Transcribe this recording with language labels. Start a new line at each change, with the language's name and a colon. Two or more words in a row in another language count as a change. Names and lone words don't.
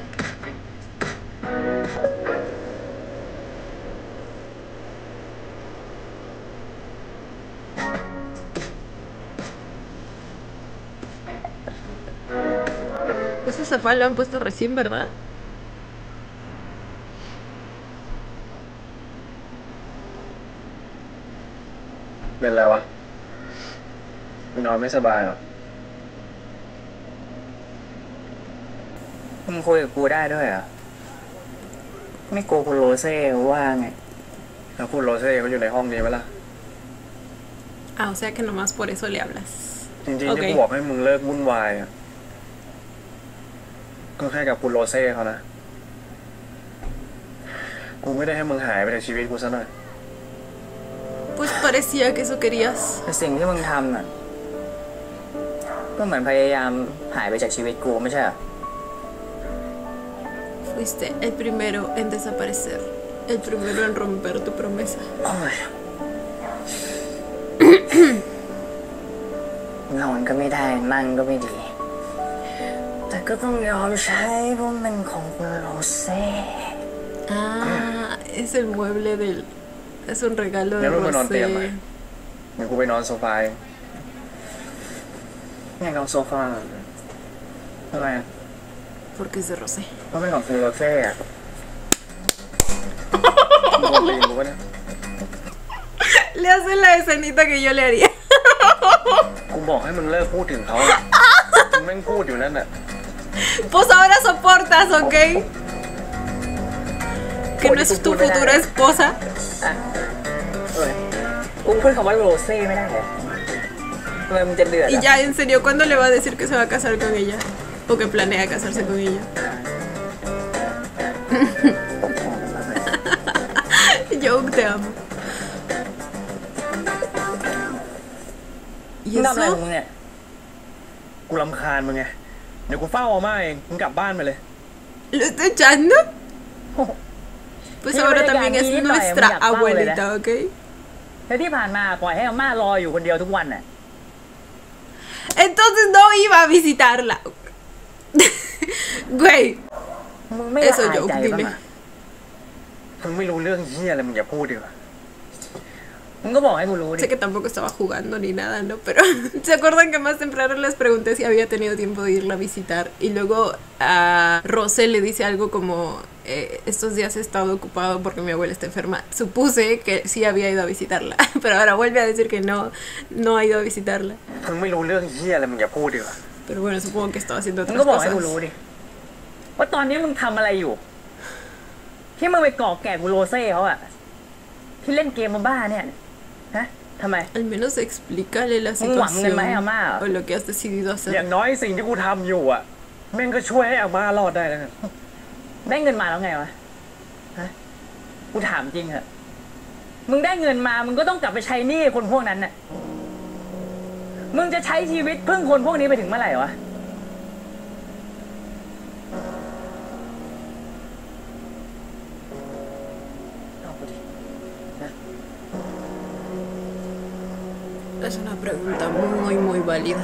Spanish: Ese sofá lo han puesto recién, ¿verdad? ¿Ven la va?
Thai: นอนไม่สบายหรอ มึงคุยกับกูได้ด้วยเหรอไม่กลัวคุณโรเซ่ว่าไง แล้วคุณโรเซ่เขาอยู่ในห้องนี้ไหมล่ะ
Spanish: Ah, o sea que nomás por eso le hablas.
Thai: จริงๆที่กูบอกให้มึงเลิกวุ่นวายอ่ะก็แค่กับคุณโรเซ่เขานะกูไม่ได้ให้มึงหายไปจากชีวิตกูซะหน่อย
Spanish: Pues parecía que eso querías.
Thai: แต่สิ่งที่มึงทำน่ะก็เหมือนพยายามหายไปจากชีวิตกูไม่ใช่เหรอ
Spanish: Fuiste el primero en desaparecer. El primero en romper tu promesa.
Thai: นอนก็ไม่ได้นั่งก็ไม่ดีแต่ก็ต้องยอมใช้เพราะมันของคุณโรเซ่
Spanish: Ah, es el mueble del... Es un regalo de
Thai: งั้นมึงไปนอนเตียงไหม
Spanish: Rosé.
Thai: งั้นกูไปนอนโซฟา ไงนอนโซฟาทำไม
Spanish: Porque es de Rosé.
Thai: ก็ไม่ของคุณโรเซ่อะมึงโดนตีนกูปะเนี่ย
Spanish: Le hace la escenita que yo le haría.
Thai: กูบอกให้มึงเลิกพูดถึงเขามึงแม่งพูดอยู่นั่นน่ะ
Spanish: Pues ahora soportas, ¿ok? Que no es tu futura esposa.
Thai: กูพูดคำว่าโรเซ่ไม่ได้เหรอทำไมมึงจะเดือด
Spanish: Y ya, en serio, ¿cuándo le va a decir que se va a casar con ella? O que planea casarse con ella. Yo te amo.
Thai: มึงทำอะไรของมึงเนี่ย กูรำคาญมึงไงเดี๋ยวกูเฝ้าอาม่าเองมึงกลับบ้านไปเลย
Spanish: ¿Lo está echando? Pues ahora también es nuestra abuelita, ¿ok?
Thai: แล้วที่ผ่านมาปล่อยให้อาม่ารออยู่คนเดียวทุกวันน่ะ
Spanish: Entonces no iba a visitarla. Güey.
Thai: มึงไม่ละอายใจบ้างอ่ะ มึงไม่รู้เรื่องเหี้ยอะไรมึงอย่าพูดดีกว่า มึงก็บอกให้กูรู้ดิ
Spanish: Sé que tampoco estaba jugando ni nada, ¿no? Pero ¿se acuerdan que más temprano les pregunté si había tenido tiempo de irla a visitar? Y luego a Rosé le dice algo como estos días he estado ocupado porque mi abuela está enferma. Supuse que sí había ido a visitarla, pero ahora vuelve a decir que no ha ido a visitarla.
Thai: มึงไม่รู้เรื่องเหี้ยอะไรมึงอย่าพูดดีกว่า
Spanish: Pero bueno, supongo que estaba haciendo
Thai: มึง
Spanish: otras
Thai: ก็บอกให้
Spanish: cosas.
Thai: กูรู้ดิว่าตอนนี้มึงทำอะไรอยู่ที่มึงไปก่อแก่กูโรเซ่เขาอะที่เล่นเกมมาบ้าเนี่ยฮะทำไม
Spanish: Al menos explícale la
Thai: มึงหวังเงิน
Spanish: situación
Thai: มาให้อาม่าเหรอ
Spanish: o lo que has decidido
Thai: อ
Spanish: hacer.
Thai: ย่างน้อยสิ่งที่กูทำอยู่อ่ะแม่งก็ช่วยให้อาม่ารอดได้แล้วกัน ได้เงินมาแล้วไงวะฮะกูถามจริงเหอะมึงได้เงินมามึงก็ต้องกลับไปใช้หนี้คนพวกนั้นน่ะมึงจะใช้ชีวิตพึ่งคนพวกนี้ไปถึงเมื่อไหร่วะ
Spanish: Es una pregunta muy, muy válida.